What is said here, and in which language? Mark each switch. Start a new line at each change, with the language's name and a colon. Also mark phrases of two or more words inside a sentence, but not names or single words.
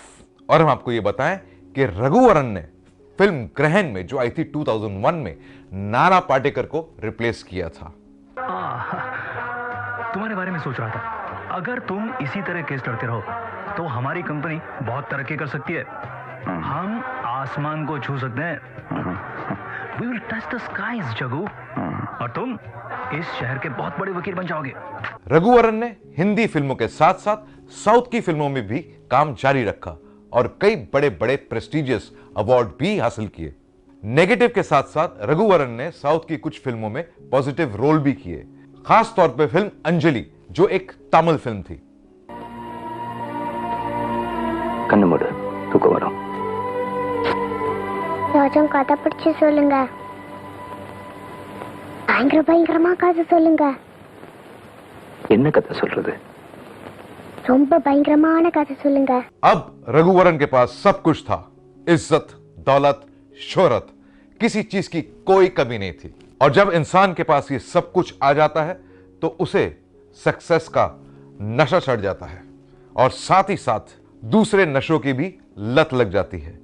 Hindi: और हम आपको यह बताएं कि रघुवरन ने फिल्म ग्रहण में जो आई थी 2001 में नाना पाटेकर को रिप्लेस किया था। तुम्हारे बारे में सोच रहा था, अगर तुम इसी तरह केस लड़ते रहो तो हमारी कंपनी बहुत तरक्की कर सकती है। हम आसमान को छू सकते हैं।
English: We will touch the skies,
Hindi: जगू। और तुम इस शहर के बहुत बड़े वकील बन जाओगे। रघुवरन ने हिंदी फिल्मों के साथ साथ साउथ की फिल्मों में भी काम जारी रखा और कई बड़े बड़े
English: prestigious award
Hindi: भी हासिल किए। नेगेटिव के साथ साथ रघुवरन ने साउथ की कुछ फिल्मों में
English: positive role
Hindi: भी किए, खास तौर पे फिल्म अंजलि जो एक तमिल फिल्म थी।
Tamil: கண்ணு தூக்கம் வரும். ராஜம் கதை பிடிச்சு சொல்லுங்க. பயங்கரமா கதை சொல்லுங்க. என்ன கதை சொல்றது? ரொம்ப பயங்கரமான கதை சொல்லுங்க.
Hindi: अब रघुवरन के पास सब कुछ था, इज्जत, दौलत, शोहरत, किसी चीज की कोई कमी नहीं थी। और जब इंसान के पास ये सब कुछ आ जाता है तो उसे सक्सेस का नशा चढ़ जाता है और साथ ही साथ दूसरे नशों की भी लत लग जाती है।